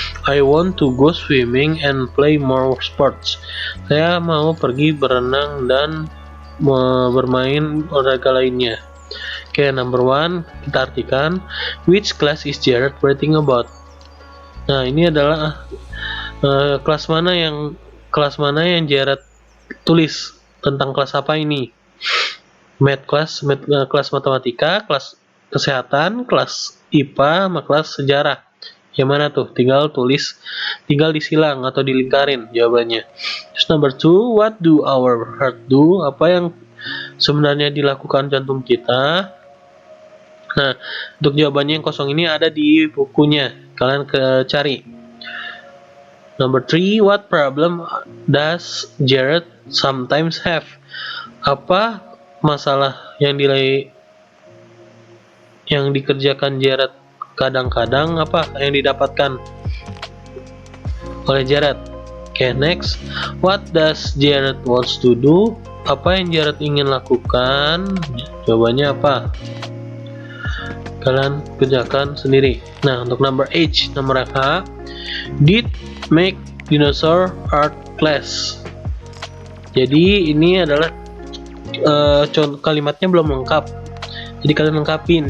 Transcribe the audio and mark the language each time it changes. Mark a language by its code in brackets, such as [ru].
[en] I want to go swimming and play more sports. [id] Saya mau pergi berenang dan bermain olahraga lainnya. Oke, number 1 kita artikan. [en] Which class is Jared writing about? [id] Nah, ini adalah kelas mana yang Jared tulis, tentang kelas apa ini? Kelas matematika, kelas kesehatan, kelas IPA, sama kelas sejarah. Yang mana tuh? Tinggal disilang atau dilingkarin jawabannya. Terus number 2, [en] what do our heart do? [id] Apa yang sebenarnya dilakukan jantung kita? Nah, untuk jawabannya yang kosong ini ada di bukunya. Kalian cari. [en] Number 3, what problem does Jared sometimes have? [id] Apa masalah yang dikerjakan Jared kadang-kadang, apa yang didapatkan oleh Jared? [en] Okay, next, what does Jared wants to do? [id] Apa yang Jared ingin lakukan? Jawabannya apa? Kalian kerjakan sendiri. Nah, untuk number H, nomor H, did make dinosaur art class. Jadi ini adalah kalimatnya belum lengkap. Jadi kalian lengkapin.